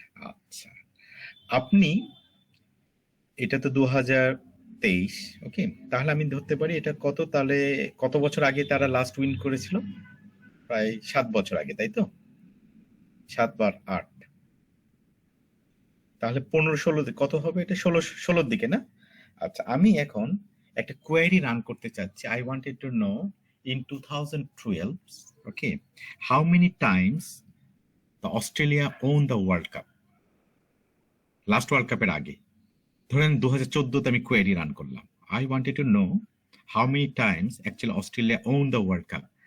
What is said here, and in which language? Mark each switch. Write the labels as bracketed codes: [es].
[bn] আচ্ছা, আপনি এটা তো 2023, ওকে, তাহলে আমি ধরতে পারি এটা কত, তাহলে কত বছর আগে তারা লাস্ট উইন করেছিল? প্রায় 7 বছর আগে, তাই তো? 7 বার 8, তাহলে 15-16 কত হবে? এটা 16-16 দিকে না? আচ্ছা, আমি এখন একটা কোয়েরি রান করতে চাচ্ছি। [en] I wanted to know in 2012, okay, how many times the Australia won the World Cup? [bn] Last world কাপের আগে ধরেন 2014 তে আমি কোয়েরি রান করলাম। [en] I wanted to know how many times actually Australia won the World Cup.